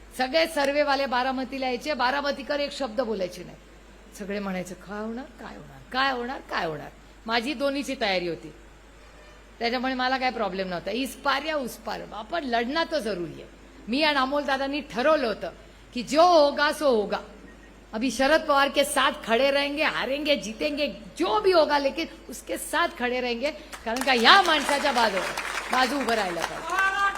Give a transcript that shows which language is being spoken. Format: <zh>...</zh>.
<mr>सगळे सर्वेवाले बारामतीला यायचे, बारामतीकर एक शब्द बोलायचे नाही. सगळे म्हणायचं काय होणार, काय होणार, काय होणार, काय होणार. माझी दोन्हीची तयारी होती, त्याच्यामुळे मला काय प्रॉब्लेम नव्हता.</mr> <hi>इस पार या उस पार,</hi> <mr>आपण लढणं तर जरुरी आहे. मी आणि अमोल दादांनी ठरवलं होतं की</mr> <hi>जो होगा सो होगा. अभी शरद पवार के साथ खड़े रहेंगे, हारेंगे जीतेंगे जो भी होगा, लेकिन उसके साथ खड़े रहेंगे.</hi> <mr>कारण का या माणसाच्या बाजू उभं राहायला पाहिजे.</mr>